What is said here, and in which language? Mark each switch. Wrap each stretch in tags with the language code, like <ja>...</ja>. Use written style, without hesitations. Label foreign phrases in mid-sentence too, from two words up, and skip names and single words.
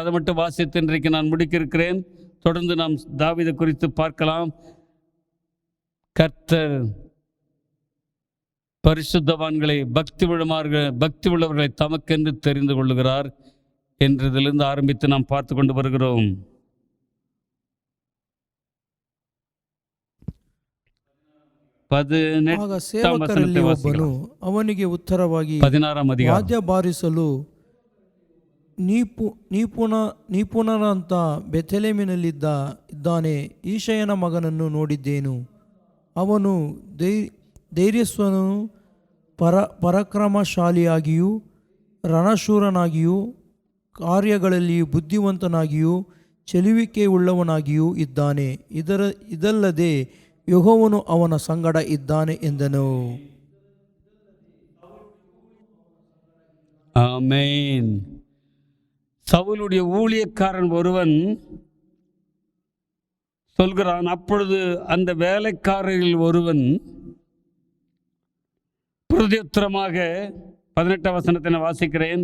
<ta>அதை மட்டும் வாசித்து இன்றைக்கு நான் முடிக்க இருக்கிறேன். தொடர்ந்து நாம் தாவீதை குறித்து பார்க்கலாம். கர்த்தர் பரிசுத்தவான்களை பக்தி உள்ளவர்களை தமக்கென்று தெரிந்து கொள்ளுகிறார் என்றதிலிருந்து ஆரம்பித்து நாம் பார்த்து கொண்டு வருகிறோம்.</ta> <kn>ಸೇವಕರಲ್ಲಿ ಒಬ್ಬನು ಅವನಿಗೆ ಉತ್ತರವಾಗಿ 16ನೇ ಅಧ್ಯಾಯ ವಾದ್ಯ ಬಾರಿಸಲು ನೀಪುಣರಂತ ಬೆಥೆಲೆಮಿನಲ್ಲಿದ್ದಾನೆ. ಈಶಯನ ಮಗನನ್ನು ನೋಡಿದ್ದೇನು. ಅವನು ಧೈರ್ಯಸ್ವನು, ಪರಾಕ್ರಮಶಾಲಿಯಾಗಿಯೂ ರಣಶೂರನಾಗಿಯೂ ಕಾರ್ಯಗಳಲ್ಲಿ ಬುದ್ಧಿವಂತನಾಗಿಯೂ ಚೆಲುವಿಕೆ ಉಳ್ಳವನಾಗಿಯೂ ಇದ್ದಾನೆ. ಇದಲ್ಲದೆ ಯೆಹೋವನು ಅವನ ಸಂಗಡ ಇದ್ದಾನೆ ಎಂದನು.</kn> <ta>ஆமென். சவுலுடைய ஊழியக்காரன் ஒருவன் சொல்கிறான். அப்பொழுது அந்த வேலைக்காரரில் ஒருவன் பிரதியுத்தரமாக 18 வசனத்தை நான் வாசிக்கிறேன்.</ta>